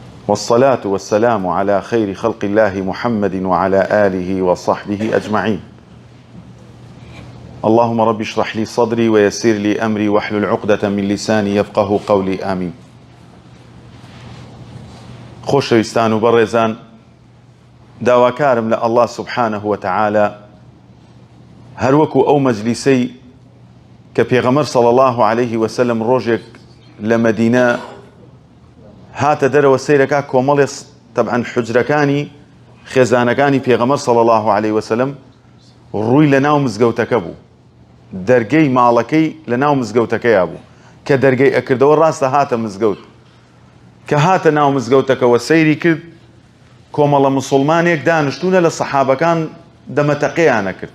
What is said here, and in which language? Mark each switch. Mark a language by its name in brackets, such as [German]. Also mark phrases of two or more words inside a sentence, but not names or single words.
[Arabic] والصلاة والسلام على خير خلق الله محمد وعلى آله وصحبه أجمعين. اللهم رب اشرح لي صدري ويسر لي أمري واحلل عقدة من لساني يفقه قولي آمين. [Central Kurdish] خۆشەویستان و بەڕێزان، داواکارم لە [Arabic] الله سبحانه وتعالى [Central Kurdish] هەروەکو ئەو مەجلیسەی کە پێغەمبەر [Arabic] صلى الله عليه وسلم [Central Kurdish] ڕۆژێک لە مەدینە هاتە دەرەوە سەیرەکە کۆمەڵێ طبعاً حجرەکانی خێزانەکانی پێغەمبەر [Arabic] صلى الله عليه وسلم [Central Kurdish] ڕووی لە ناو مزگەوتەکە بوو، دەرگەی ماڵەکەی لە ناو مزگەوتەکەیە بوو کە دەرگەی ئەکردەوە ڕاستە هاتە مزگەوت. کە هاتە ناو مزگەوتەکەەوە سەیری کرد، کۆمەڵە موسڵمانێک دانیشتوونە لە سەحابەکان دەمەتەقەیانە کرد.